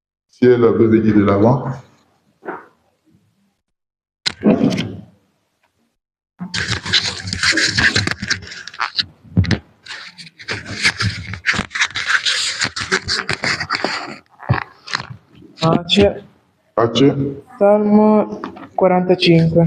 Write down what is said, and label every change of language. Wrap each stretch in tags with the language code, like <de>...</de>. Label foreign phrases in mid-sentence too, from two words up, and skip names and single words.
<fr>Si elle veut venir de l'avant.</fr> <it>Pace. Pace. Salmo 45.</it>